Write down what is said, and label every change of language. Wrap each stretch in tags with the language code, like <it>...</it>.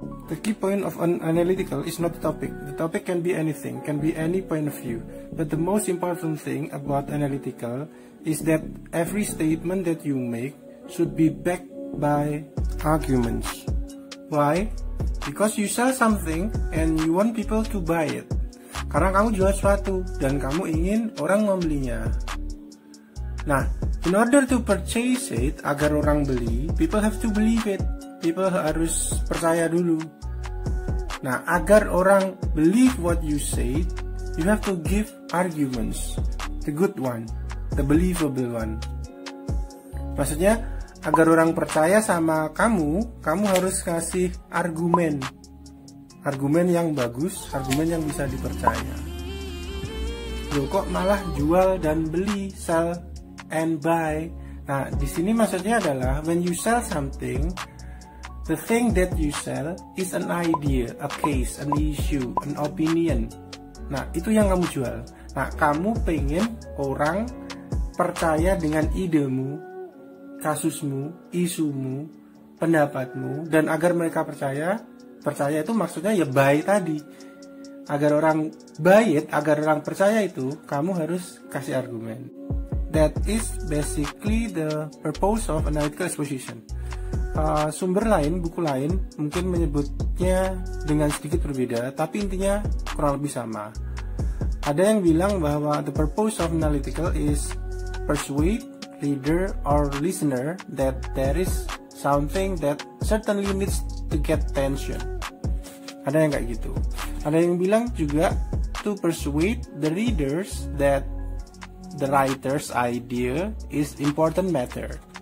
<en>The key point of an analytical is not the topic. The topic can be anything, can be any point of view. But the most important thing about analytical is that every statement that you make should be backed by arguments. Why? Because you sell something and you want people to buy it.</en> <id>Karena kamu jual sesuatu dan kamu ingin orang membelinya.</id> <en>Nah, in order to purchase it,</en> <id>agar orang beli,</id> <en>people have to believe it. People</en> <id>harus percaya dulu. Nah, agar orang</id> <en>believe what you say, you have to give arguments. The good one, the believable one.</en> <id>Maksudnya, agar orang percaya sama kamu harus kasih argumen. Argumen yang bagus, argumen yang bisa dipercaya. Loh, kok malah jual dan beli,</id> <en>sell and buy.</en> <id>Nah, di sini maksudnya adalah</id> <en>when you sell something, the thing that you sell is an idea, a case, an issue, an opinion.</en> <id>Nah, itu yang kamu jual. Nah, kamu pengen orang percaya dengan idemu, kasusmu, isumu, pendapatmu, dan agar mereka percaya itu maksudnya ya buy tadi. Agar orang</id> <en>buy it,</en> <id>agar orang percaya itu, kamu harus kasih argumen.</id> <en>That is basically the purpose of analytical exposition.</en> <id>Sumber lain, buku lain mungkin menyebutnya dengan sedikit berbeda, tapi intinya kurang lebih sama. Ada yang bilang bahwa</id> <en>the purpose of analytical is persuade reader or listener that there is something that certainly needs to get attention.</en> <id>Ada yang kayak gitu. Ada yang bilang juga</id> <en>to persuade the readers that the writer's idea is important matter.</en>